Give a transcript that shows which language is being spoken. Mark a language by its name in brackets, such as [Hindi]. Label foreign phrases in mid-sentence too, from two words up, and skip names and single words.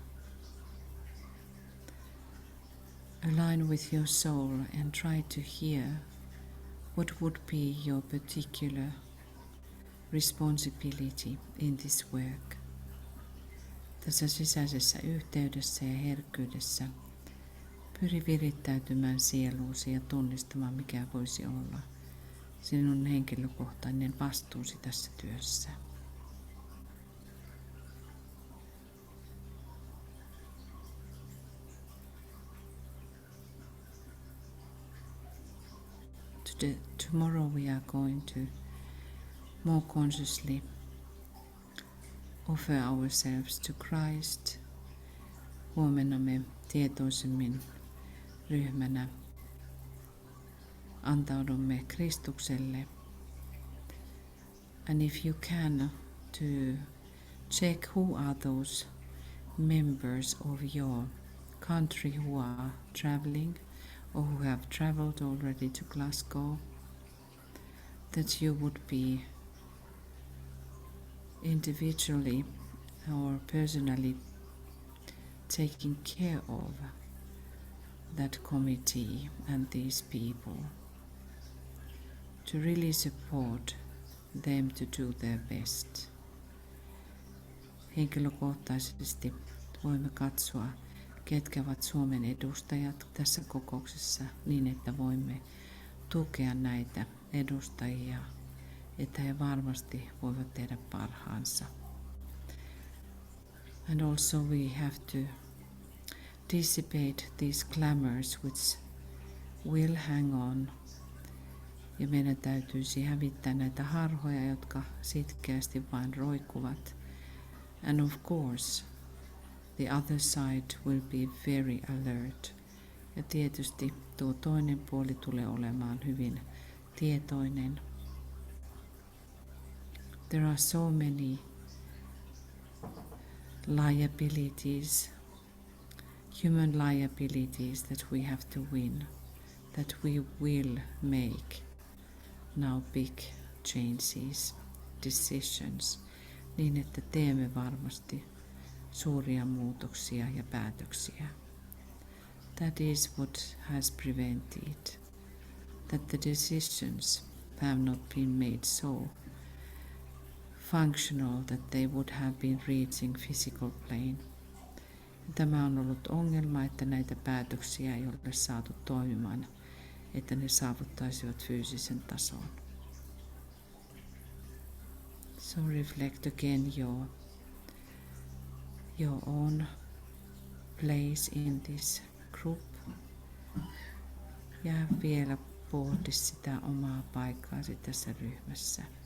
[English] align with your soul and try to hear what would be your particular responsibility in this work. [Finnish] Tässä sisäisessä yhteydessä ja herkkyydessä pyri virittäytymään sieluusi ja tunnistamaan, mikä voisi olla sinun henkilökohtainen vastuusi tässä työssä. [English] Tomorrow we are going to more consciously offer ourselves to Christ. [Finnish] Huomenna me tietoisemmin ryhmänä antaudumme Kristukselle. [English] And if you can, to check who are those members of your country who are traveling or who have traveled already to Glasgow, that you would be individually or personally taking care of that committee and these people, to really support them to do their best. [Finnish] Henkilökohtaisesti voimme katsoa, ketkä ovat Suomen edustajat tässä kokouksessa niin, että voimme tukea näitä edustajia, että he varmasti voivat tehdä parhaansa. [English] And also we have to dissipate these clamors which will hang on. [Finnish] Ja meidän täytyisi hävittää näitä harhoja, jotka sitkeästi vain roikkuvat. [English] And of course, the other side will be very alert. [Finnish] Ja tietysti tuo toinen puoli tulee olemaan hyvin tietoinen. [English] There are so many liabilities, human liabilities that we have to win, that we will make now big changes, decisions, [Finnish] niin että teemme varmasti suuria muutoksia ja päätöksiä. [English] That is what has prevented that the decisions have not been made so functional that they would have been reaching physical plane. [Finnish] Tämä on ollut ongelma, että näitä päätöksiä ei ole saatu toimimaan, että ne saavuttaisivat fyysisen tason. [English] So reflect again your own place in this group. [Finnish] Ja vielä pohdi sitä omaa paikkaasi tässä ryhmässä.